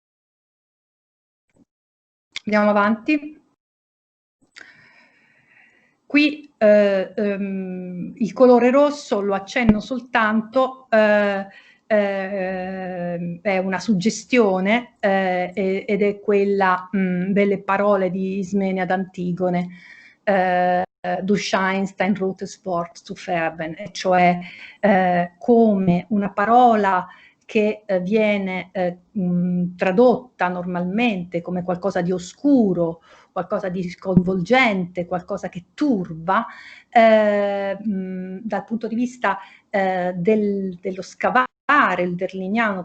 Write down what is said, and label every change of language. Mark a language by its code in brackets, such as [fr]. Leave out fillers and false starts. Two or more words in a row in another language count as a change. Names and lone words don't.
[it] Andiamo avanti. Qui il colore rosso lo accenno soltanto, è una suggestione ed è quella delle parole di Ismenia d'Antigone, [de] Du scheinst ein rotes Wort zu färben, [it] e cioè come una parola che viene tradotta normalmente come qualcosa di oscuro, qualcosa di sconvolgente, qualcosa che turba, dal punto di vista dello scavare il berliniano.